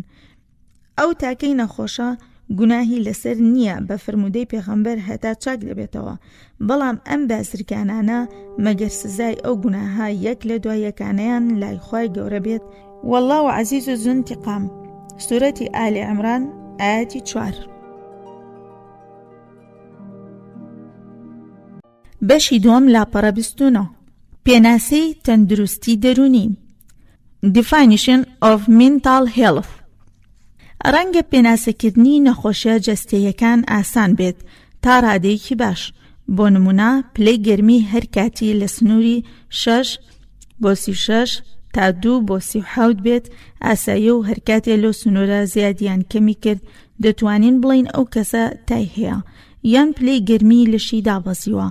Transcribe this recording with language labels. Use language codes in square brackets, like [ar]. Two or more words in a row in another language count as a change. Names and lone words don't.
[ckb] ئەو تاکەی نەخۆشە گوناهی لەسەر نییە بە فرموودەی پێغەمبەر هەتا چاک دەبێتەوە، بەڵام ئەم بازرگانانە مەگەر سزای ئەو گوناها یەک لە دوای یەکانەیان لای خوای گەورە بێت. [ar] والله عزیز و ذو انتقام. [ckb] سورەتی ئالی عیمران ئایەتی 4. بەشی دووەم لاپەڕە 29. پێناسەی تەندروستی دەرونی. [en] Definition of mental health. [ckb] ڕەنگە پێناسەکردنی نەخۆشیە جەستەیەکان ئاسان بێت تا ڕادەیەکی باش. بۆ نمونە پلەی گەرمی هەر کاتی لە سنووری 6 بۆ 36 تا 2 بۆ 37 بێت ئاساییە و هەر کاتێ لەو سنوورە زیادیان کەمی کرد دەتوانین بڵین ئەو کەسە تای هەیە یان پلەی گەرمی لەشی دابەزیوە.